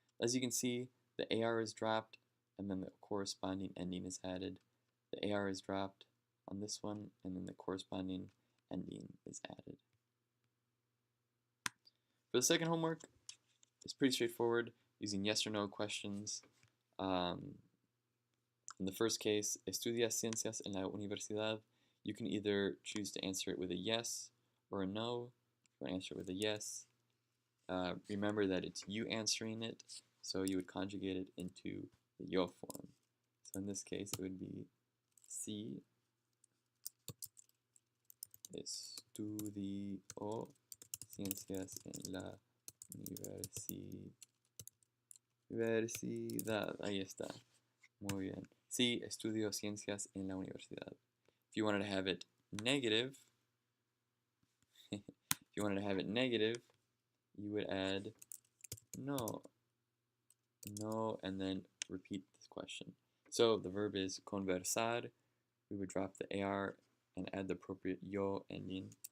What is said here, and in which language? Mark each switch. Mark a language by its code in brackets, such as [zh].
[en] As you can see, the AR is dropped, and then the corresponding ending is added. The AR is dropped on this one, and then the corresponding ending is added. For the second homework, it's pretty straightforward, using yes or no questions. In the first case, [es] ¿estudias ciencias en la universidad? [en] You can either choose to answer it with a yes or a no. You want to answer it with a yes. Remember that it's you answering it, so you would conjugate it into the yo form. So in this case, it would be [es] Sí, estudio ciencias en la universidad. Ahí está. Muy bien. Sí, estudio ciencias en la universidad. [en] If you wanted to have it negative, you would add no, and then repeat this question. So the verb is conversar. We would drop the AR and add the appropriate yo ending.